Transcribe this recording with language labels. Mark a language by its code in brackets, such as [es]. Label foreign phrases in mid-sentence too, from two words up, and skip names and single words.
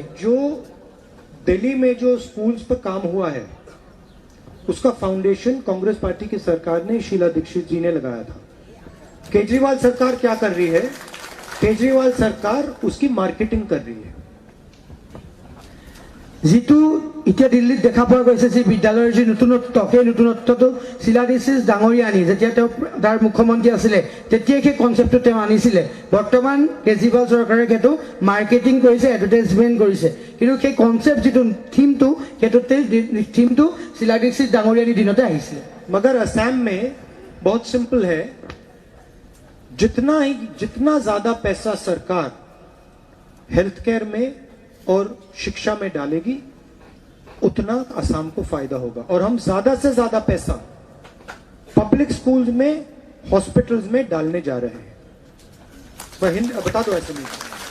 [hi] जो दिल्ली में जो स्कूल्स पर काम हुआ है उसका फाउंडेशन कांग्रेस पार्टी की सरकार ने शीला दीक्षित जी ने लगाया था केजरीवाल सरकार क्या कर रही है केजरीवाल सरकार उसकी मार्केटिंग कर रही है [as] যিটো এতিয়া দিল্লীত দেখা পোৱা গৈছে যে বিদ্যালয়ৰ যি নতুনত্ব সেই নতুনত্বটো শিলা দীক্ষিত ডাঙৰীয়া আনি যেতিয়া তেওঁ তাৰ মুখ্যমন্ত্ৰী আছিলে তেতিয়াই সেই কনচেপ্টটো তেওঁ আনিছিলে বৰ্তমান কেজৰিৱাল চৰকাৰে সেইটো মাৰ্কেটিং কৰিছে এডভাৰটাইজমেণ্ট কৰিছে কিন্তু সেই কনচেপ্ট যিটো থিমটো থিমটো শিলা দীক্ষিত ডাঙৰীয়াৰ দিনতে আহিছিলে [hi] मगर असम में बहुत सिंपल है जितना ज्यादा पैसा सरकार [en] health care [hi] में और शिक्षा में डालेगी उतना असम को फायदा होगा और हम ज्यादा से ज्यादा पैसा [en] public school [hi] में हॉस्पिटल्स में डालने जा रहे हैं बता दो ऐसे नहीं